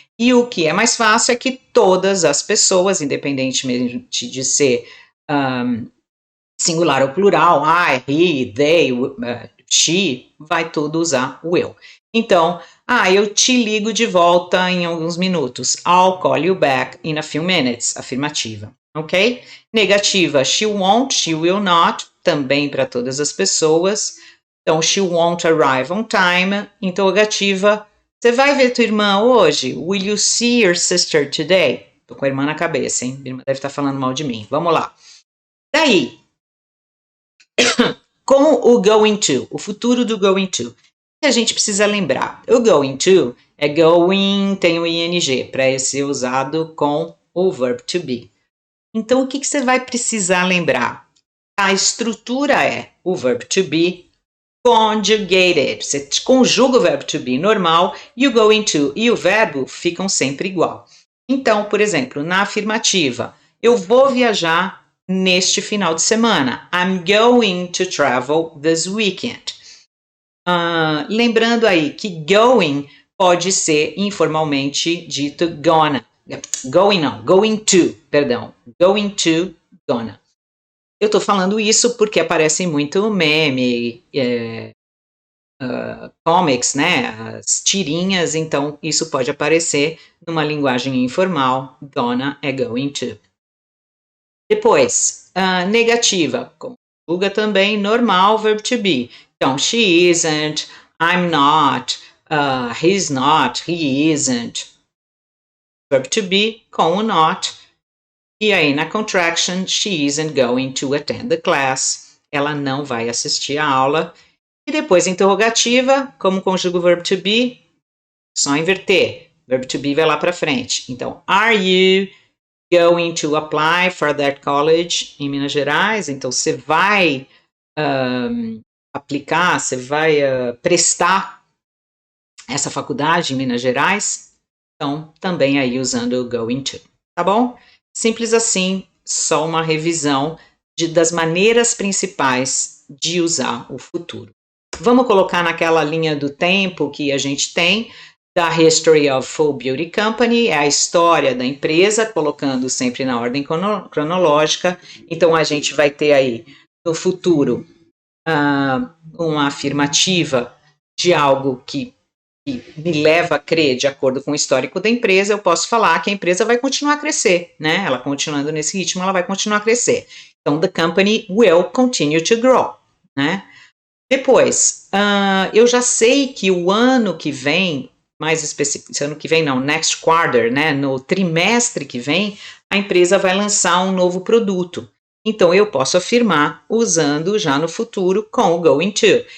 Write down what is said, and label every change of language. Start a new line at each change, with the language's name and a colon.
Portuguese: E o que é mais fácil é que todas as pessoas, independentemente de ser singular ou plural, I, he, they, she, vai tudo usar o eu. Então, eu te ligo de volta em alguns minutos.
English: I'll call you back in a few minutes.
Portuguese: Afirmativa, ok? Negativa,
English: she won't, she will not,
Portuguese: também para todas as pessoas. Então,
English: she won't arrive on time.
Portuguese: Interrogativa, você vai ver tua irmã hoje?
English: Will you see your sister today?
Portuguese: Tô com a irmã na cabeça, hein? Minha irmã deve estar falando mal de mim. Vamos lá. Daí, com o going to, o futuro do going to, a gente precisa lembrar. O going to é going, tem o ing, para ser usado com o verb to be. Então, o que você vai precisar lembrar? A estrutura é o verb to be conjugated. Você conjuga o verbo to be normal e o going to e o verbo ficam sempre igual. Então, por exemplo, na afirmativa, eu vou viajar neste final de semana.
English: I'm going to travel this weekend.
Portuguese: Lembrando aí que going pode ser informalmente dito gonna.
English: Going to,
Portuguese: perdão.
English: Going to, gonna.
Portuguese: Eu estou falando isso porque aparece muito meme, comics, né? As tirinhas, então isso pode aparecer numa linguagem informal. Gonna é going to. Depois, negativa, conjuga também normal, verb to be. Então,
English: she isn't, I'm not, he's not, he isn't. Verb to be com o not.
Portuguese: E aí, na
English: contraction, she isn't going to attend the class.
Portuguese: Ela não vai assistir a aula. E depois, interrogativa, como conjuga o verb to be? Só inverter. Verbo to be vai lá para frente. Então,
English: are you going to apply for that college
Portuguese: em Minas Gerais? Então, você vai aplicar, você vai prestar essa faculdade em Minas Gerais? Então, também aí usando o going to, tá bom? Simples assim, só uma revisão das maneiras principais de usar o futuro. Vamos colocar naquela linha do tempo que a gente tem da History of Full Beauty Company, é a história da empresa, colocando sempre na ordem cronológica. Então, a gente vai ter aí, no futuro, uma afirmativa de algo que me leva a crer, de acordo com o histórico da empresa, eu posso falar que a empresa vai continuar a crescer, né? Ela continuando nesse ritmo, ela vai continuar a crescer. Então,
English: the company will continue to grow,
Portuguese: né? Depois, eu já sei que o ano que vem, mais específico, ano que vem não, next quarter, né? No trimestre que vem, a empresa vai lançar um novo produto. Então, eu posso afirmar usando já no futuro com o going to.